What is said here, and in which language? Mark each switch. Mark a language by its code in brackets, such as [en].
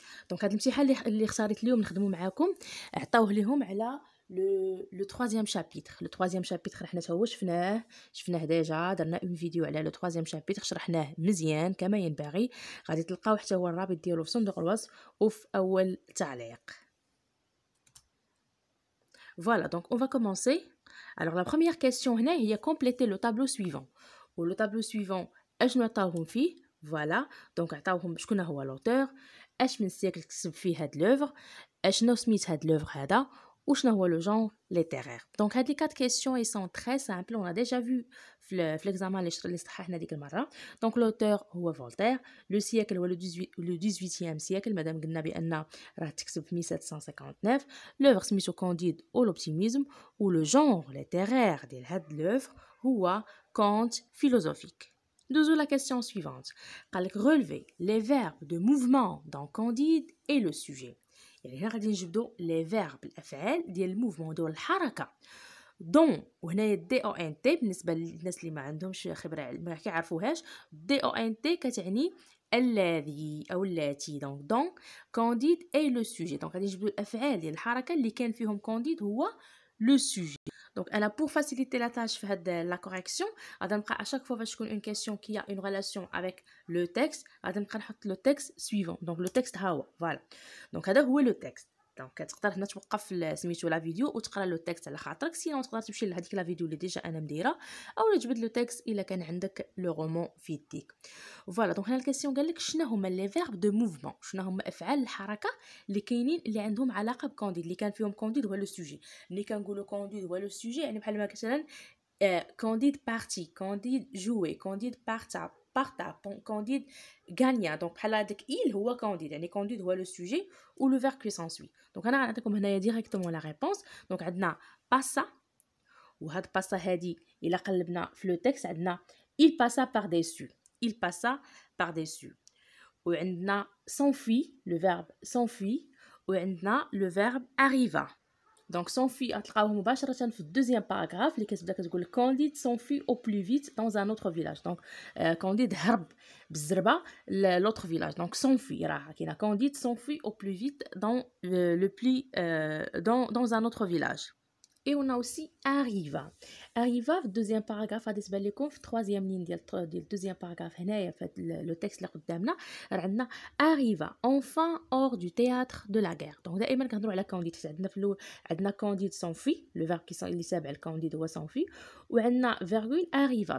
[ar] دونك هذا الامتحان اللي اختاريت اليوم نخدموا معكم عطاوه لهم على لو [fr] troisième chapitre. [ar] لو [fr] troisième chapitre [ar] حنا تا هو شفناه ديجا، درنا اون فيديو على لو troisième chapitre شرحناه مزيان كما ينبغي. غادي تلقاو حتى هو الرابط ديالو في صندوق الوصف وفي اول تعليق. [fr] Voilà, donc on va commencer. Alors la première question هنا هي compléter le tableau suivant. [ar] و le tableau suivant اشنو عطاوهم فيه؟ فوالا دونك عطاوهم شكون هو لوتور، اش من سيكل كتب فيه هاد لوفر، اشنو سميت هاد لوفر هذا، وشنو هو لو جونر ليتيرير. دونك هاد لي 4 كيسيون اي سون تري سامبل، اون ا ديجا فيو في ليكزامان اللي صححنا ديك المره. دونك لوتور هو فولتير، لو سيكل هو لو 18 سيكل مادام قلنا بان راه تكتب في 1759، لوفر سميتو كونديد او لوبتيميزم، و لو جونر ليتيرير ديال هاد لوفر هو conte philosophique. [fr] Douzou la question suivante. Relever les verbes de mouvement dans Candide et le sujet. [ar] يعني هنا غادي نجبدو [fr] les verbes [ar] الافعال ديال الموفمون ديال الحركه دون، وهنايا دي او ان تي بالنسبه للناس اللي ما عندهمش خبره ما كيعرفوهاش. دي او ان تي كتعني الذي او التي. دونك كانديد اي لو سوجي. دونك غادي نجبدو الافعال ديال الحركه اللي كان فيهم كانديد هو لو سوجي. [fr] Donc, pour faciliter la tâche de la correction, à chaque fois que une question qui a une relation avec le texte, le texte suivant. Donc, le texte, voilà. Donc, c'est le texte. [ar] Donc, تقدر هنا توقف سميتو لا فيديو وتقرا لو تكست على خاطرك، سينو تقدر تمشي لهذيك لا فيديو اللي ديجا انا مديره، او تجبد لو تكست الا كان عندك لو رومون في يديك. فوالا دونك هنا الكيسيون قال لك شنو هما لي فيرب دو موفمون، شنو هما افعال الحركه اللي كاينين اللي عندهم علاقه بكونديد، اللي كان فيهم كونديد هو لو سوجي. ملي كنقولوا كونديد هو لو سوجي يعني بحال مثلا كونديد بارتي، كونديد جوي، كونديد بارتا كونديد غانيا. دونك بحال هذاك il هو كونديد، يعني كونديد هو لو سوجي و لو فيرب كي سونسوي. دونك انا غنعطيكم هنايا ديريكتومون لا ريبونس. دونك عندنا باسا، وهاد باسا هادي الا قلبنا في لو تكست عندنا [fr] il passa par dessus، [ar] il passa par dessus. [fr] وعندنا s'enfuit le verbe s'enfuit، وعندنا le verbe arriva. Donc s'enfuit [ar] غتلقاوه مباشره في الدوزيام باراغراف اللي كتبدا كتقول [fr] كانديد s'enfuit au plus vite dans un autre village. [ar] Donc كانديد هرب بالزربه لوتر فيلاج. [fr] Donc s'enfuit [ar] راه كاينه [fr] كانديد s'enfuit au plus vite dans le plus dans un autre village. Et on a aussi arriva. [ar] Arriva في الدوزيام باراغراف غادي تبان لكم في الثروازيام لين ديال الدوزيام باراغراف هنايا في لو تكست اللي قدامنا راه عندنا [fr] arriva enfin hors du théâtre de la guerre. [ar] دونك دائما كنهضروا على كانديد. عندنا في الاول عندنا كانديد سونفي، لو فيرب اللي تابع الكانديد هو سونفي، وعندنا فيرغول arriva.